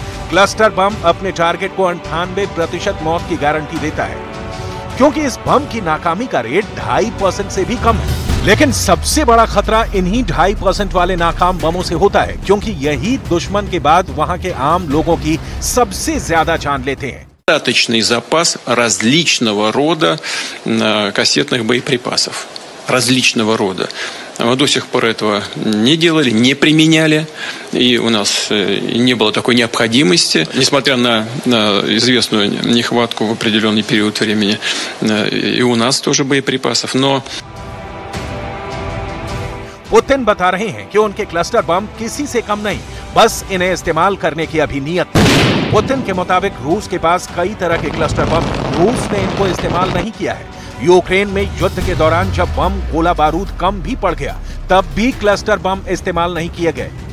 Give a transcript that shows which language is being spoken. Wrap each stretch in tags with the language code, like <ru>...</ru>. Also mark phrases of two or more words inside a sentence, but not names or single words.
<en>cluster bomb</en> <hi>अपने टारगेट को 98% मौत की गारंटी देता है, क्योंकि इस बम की नाकामी का रेट 2.5% से भी कम है। लेकिन सबसे बड़ा खतरा इन्हीं 2.5% वाले नाकाम बमों से होता है, क्योंकि यही दुश्मन के बाद वहां के आम लोगों की सबसे ज्यादा जान लेते हैं।</hi> <ru>Достаточный запас различного рода кассетных боеприпасов. Различного рода. Мы до сих пор этого не делали, не применяли, и у нас не было такой необходимости, несмотря на известную нехватку в определенный период времени, и у нас тоже боеприпасов, но...</ru> <hi>पुतिन बता रहे हैं कि उनके</hi> <en>cluster bomb</en> <hi>किसी से कम नहीं, बस इन्हें इस्तेमाल करने की अभी नीयत नहीं। पुतिन के मुताबिक रूस के पास कई तरह के</hi> <en>cluster bomb,</en> <hi>रूस ने इनको इस्तेमाल नहीं किया है। यूक्रेन में युद्ध के दौरान जब बम गोला बारूद कम भी पड़ गया, तब भी</hi> <en>cluster bomb</en> <hi>इस्तेमाल नहीं किए गए।</hi>